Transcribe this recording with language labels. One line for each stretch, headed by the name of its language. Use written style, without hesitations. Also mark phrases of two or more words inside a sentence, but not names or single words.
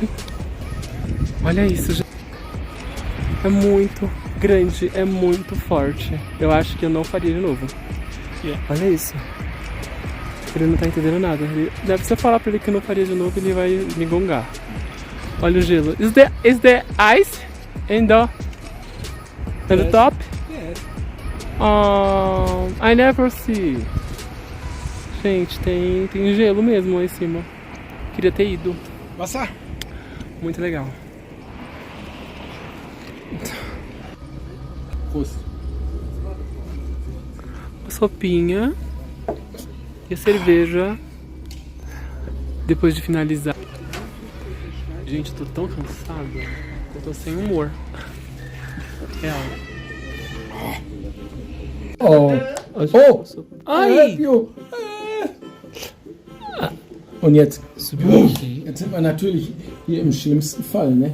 Portuguese: Olha isso, gente. É muito grande, é muito forte. Eu acho que eu não faria de novo. Olha isso. Ele não tá entendendo nada. Deve ser falar pra ele que eu não faria de novo, ele vai me gongar. Olha o gelo.
English: Is the ice in the top? Yes. Oh, I never see.
Portuguese: Gente, tem gelo mesmo lá em cima. Queria ter ido.
German: Wasser?
Portuguese: Muito legal.
German: Prost.
Portuguese: A sopinha e a cerveja depois de finalizar. Gente, eu tô tão cansado que eu tô sem humor. Real. Oh. Oh. Ai!
German: Und jetzt sind wir natürlich hier im schlimmsten Fall, ne?